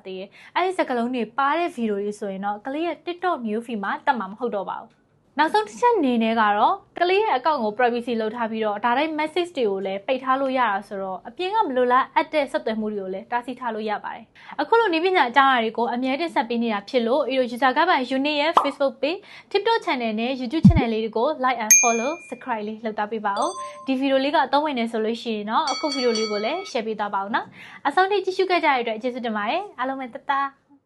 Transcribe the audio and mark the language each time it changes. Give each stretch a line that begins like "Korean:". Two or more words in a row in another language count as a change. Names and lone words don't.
Burmese: သေးတယ်အဲဒီစကားလုံးတွေပါတဲ့ဗီဒီယိုတွေဆိုရင်တော့ကလေးရဲ့ TikTok
English: new feed
Burmese: မှာတက်မှာမဟုတ်တော့ပါဘူးနောက်ဆုံးတစ်ချက်အနေနဲ့ကတော့ ကလေးရဲ့အကောင့်ကို privacy လုပ်ထားပြီးတော့ဒါတိုင်း message တွေကိုလည်းပိတ်ထားလို့ရတာဆိုတော့အပြင်ကမလို့လားအပ်တဲ့ဆက်သွယ်မှုတွေကိုလည်းတားဆီးထားလို့ရပါတယ်အခုလိုနေပညာအကြောင်းအရာတွေကိုအမြဲတမ်းဆက်ပေးနေတာဖြစ်လို့user ကပိုင် unique ရဲ့ Facebook page TikTok channel နဲ့ YouTube channel လေးတွေကို
English: like and follow subscribe
Burmese: လေးလုပ်ထားပေးပါဦးဒီဗီဒီယိုလေးကအသုံးဝင်နေဆိုလို့ရှိရင်တော့အခုဗီဒီယိုလေးကိုလည်း share ပေးသွားပါဦးနော်အဆုံးထိကြည့်ရှုခဲ့ကြတဲ့အတွက်ကျေးဇူးတင်ပါတယ်အားလုံးပဲတတား